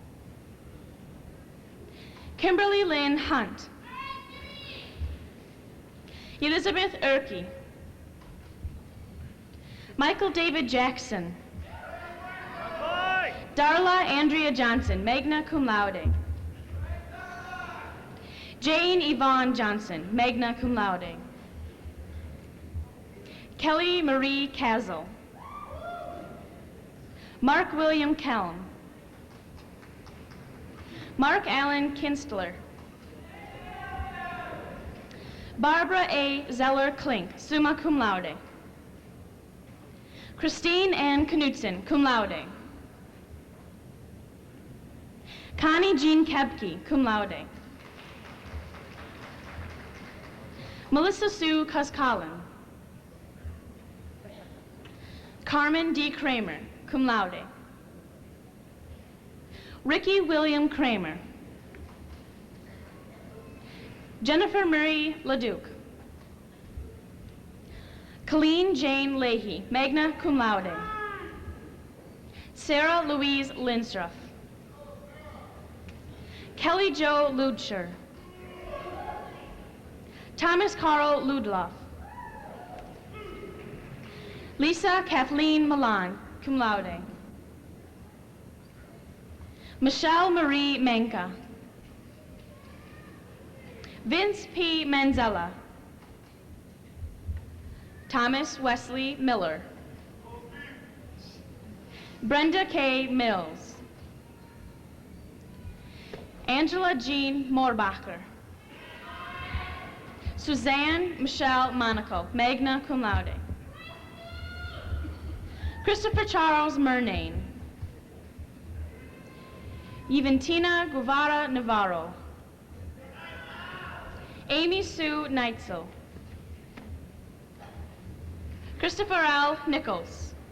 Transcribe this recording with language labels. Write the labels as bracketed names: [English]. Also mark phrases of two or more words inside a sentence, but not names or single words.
[English] Kimberly Lynn Hunt. Elizabeth Erkey. Michael David Jackson. Darla Andrea Johnson, [Latin] magna cum laude. [English] Jane Yvonne Johnson, [Latin] magna cum laude. [English] Kelly Marie Castle. Mark William Kelm. Mark Allen Kinstler. Barbara A. Zeller Klink, [Latin] summa cum laude. [English] Christine Ann Knudsen, [Latin] cum laude. [English] Connie Jean Kebke, [Latin] cum laude. [English] Melissa Sue Cuskalan. Carmen D. Kramer, [Latin] cum laude. [English] Ricky William Kramer. Jennifer Marie LaDuke. Colleen Jane Leahy, [Latin] magna cum laude. [English] Sarah Louise Lindstruff. Kelly Jo Ludscher. Thomas Carl Ludloff. Lisa Kathleen Milan, [Latin] cum laude. [English] Michelle Marie Menka. Vince P. Manzella. Thomas Wesley Miller. Brenda K. Mills. Angela Jean Morbacher. Suzanne Michelle Monaco, [Latin] magna cum laude. [English] Christopher Charles Murnane. Eventina Guevara Navarro. Amy Sue Neitzel. Christopher L. Nichols.